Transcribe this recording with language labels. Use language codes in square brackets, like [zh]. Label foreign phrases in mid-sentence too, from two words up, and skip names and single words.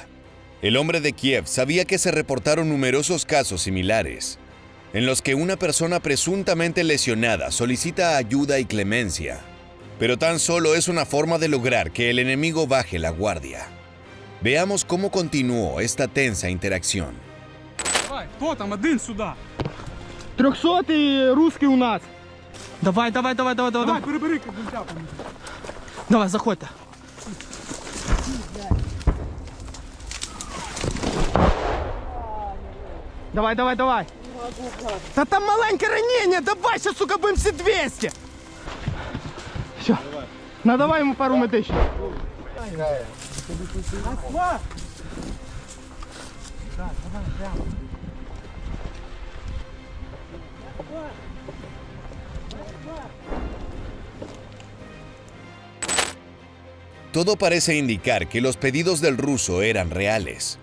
[es] El hombre de Kiev sabía que se reportaron numerosos casos similares, en los que una persona presuntamente lesionada solicita ayuda y clemencia, pero tan solo es una forma de lograr que el enemigo baje la guardia. Veamos cómo continuó esta tensa interacción. [uk] Давай, хто там? Один сюди. 300-й русський у нас. Давай. Давай, перебери кабелька. Давай, заходьте. Давай. Та там маленьке ранення, давай, ще, сука, будем всі 200. Все, надавай йому пару медичних. [es] Todo parece indicar que los pedidos del ruso eran reales.